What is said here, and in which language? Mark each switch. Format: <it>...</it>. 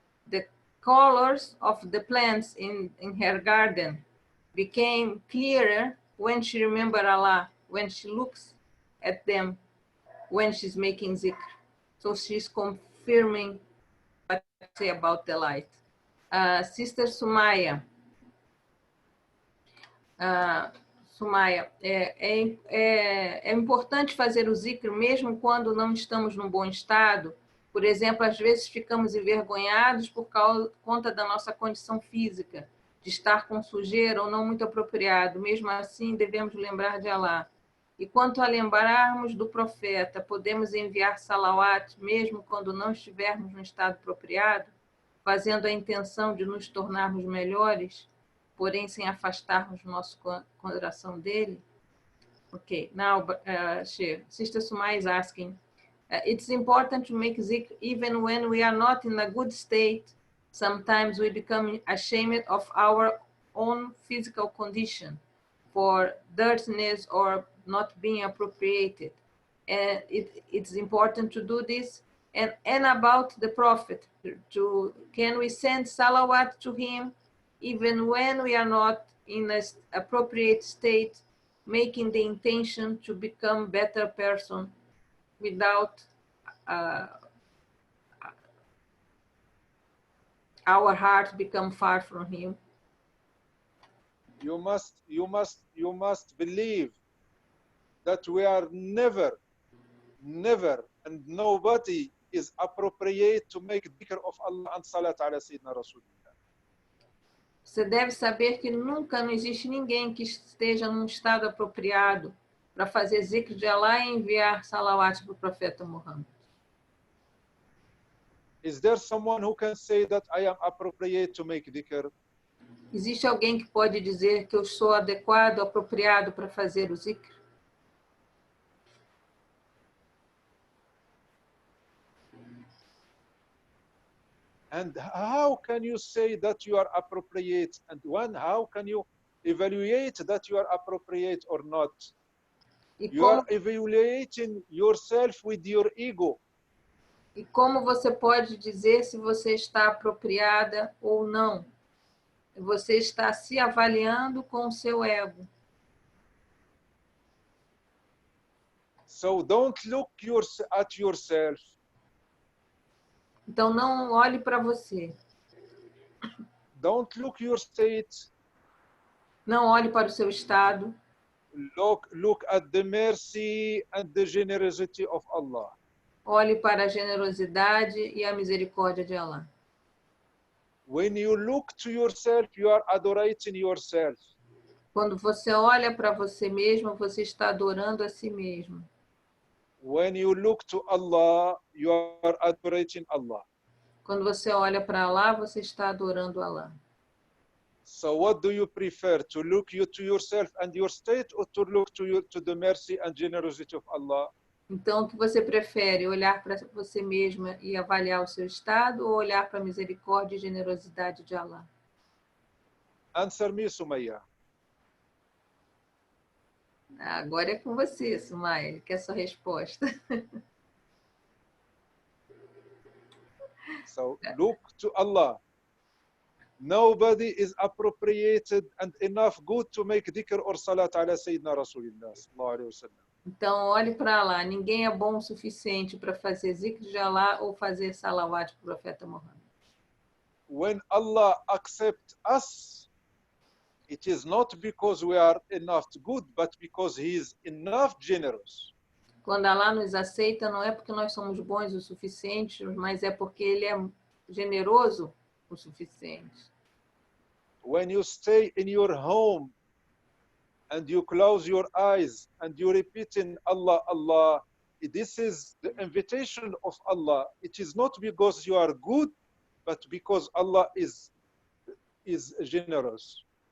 <en>The colors of the plants in her garden became clearer when she remembered Allah, when she looks at them, when she's making zikr. So she's confirming what I say about the light. Sister Sumaya.</en> <pt>Sumaya, é importante fazer o zikr mesmo quando não estamos num bom estado. Por exemplo, às vezes ficamos envergonhados por conta da nossa condição física, de estar com sujeira ou não muito apropriado. Mesmo assim, devemos lembrar de Allah. E quanto a lembrarmos do profeta, podemos enviar salawat mesmo quando não estivermos no estado apropriado, fazendo a intenção de nos tornarmos melhores, porém sem afastarmos nosso coração dele?</pt> <en>Okay, now Sister Sumaya is asking, it's important to make zikr even when we are not in a good state. Sometimes we become ashamed of our own physical condition for dirtiness or not being appropriated. And it's important to do this. And about the Prophet, can we send salawat to him even when we are not in an appropriate state, making the intention to become better person without our heart become far from him? You must believe that we are never, and nobody is appropriate to make dhikr of Allah and salat ala Sayyidina Rasulullah.</en> <pt>Você deve saber que nunca não existe ninguém que esteja num estado apropriado para fazer zikr de Allah e enviar salawat para o profeta Muhammad.</pt> <en>Is there someone who can say that I am appropriate to make dhikr?</en> <pt>Existe alguém que pode dizer que eu sou adequado, apropriado para fazer o zikr?</pt> <en>And how can you say that you are appropriate? And how can you evaluate that you are appropriate or not? You are evaluating yourself with your ego.</en> <pt>E como você pode dizer se você está apropriada ou não? Você está se avaliando com o seu ego.</pt> <en>So don't look at yourself.</en> <pt>Então não olhe para você.</pt> <en>Don't look your state.</en> <pt>Não olhe para o seu estado.</pt> <en>Look at the mercy and the generosity of Allah.</en> <pt>Olhe para a generosidade e a misericórdia de Allah.</pt> <en>When you look to yourself, you are adorating yourself.</en> <pt>Quando você olha para você mesmo, você está adorando a si mesmo.</pt> <en>When you look to Allah, you are adorating Allah.</en> <pt>Quando você olha para Allah, você está adorando Allah.</pt> <en>So what do you prefer, to look to yourself and your state, or to look to the mercy and generosity of Allah?</en> <pt>Então, o que você prefere? Olhar para você mesma e avaliar o seu estado, ou olhar para a misericórdia e generosidade de Allah?</pt> <en>Answer me, Sumaya.</en> <pt>Agora é com você, Sumaya, que é a sua resposta.</pt> <en>So look to Allah. Nobody is appropriated and enough good to make dhikr or salat ala Sayyidina Rasulillah sallallahu alayhi wa sallam.</en> <pt>Então, olhe para lá. Ninguém é bom o suficiente para fazer zikr de Allah ou fazer salawat para o profeta Muhammad.</pt> <en>When Allah accepts us, it is not because we are enough good, but because He is enough generous.</en> <pt>Quando Allah nos aceita, não é porque nós somos bons o suficiente, mas é porque Ele é generoso o suficiente.</pt> <en>When you stay in your home and you close your eyes and you repeat in Allah, Allah, this is the invitation of Allah. It is not because you are good, but because Allah is generous.</en>